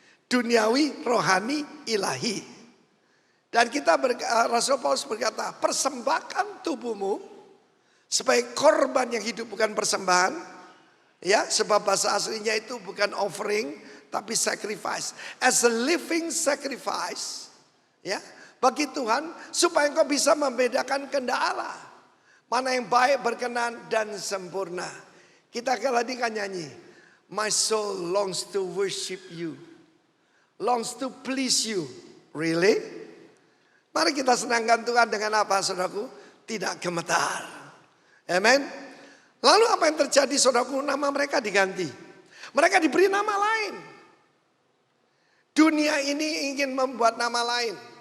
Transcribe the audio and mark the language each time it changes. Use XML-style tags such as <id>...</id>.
<id>Duniawi, rohani, ilahi. Dan Rasul Paulus berkata, persembahkan tubuhmu sebagai korban yang hidup, bukan persembahan. Ya, sebab bahasa aslinya itu bukan offering, tapi sacrifice.</id> <en>As a living sacrifice,</en> <id>ya, bagi Tuhan, supaya engkau bisa membedakan kehendak Allah. Mana yang baik, berkenan, dan sempurna. Kita tadi kan nyanyi,</id> <en>my soul longs to worship you, longs to please you. Really?</en> <id>Mari kita senangkan Tuhan dengan apa, saudaraku? Tidak gemetar. Amen. Lalu apa yang terjadi, saudaraku? Nama mereka diganti. Mereka diberi nama lain. Dunia ini ingin membuat nama lain.</id>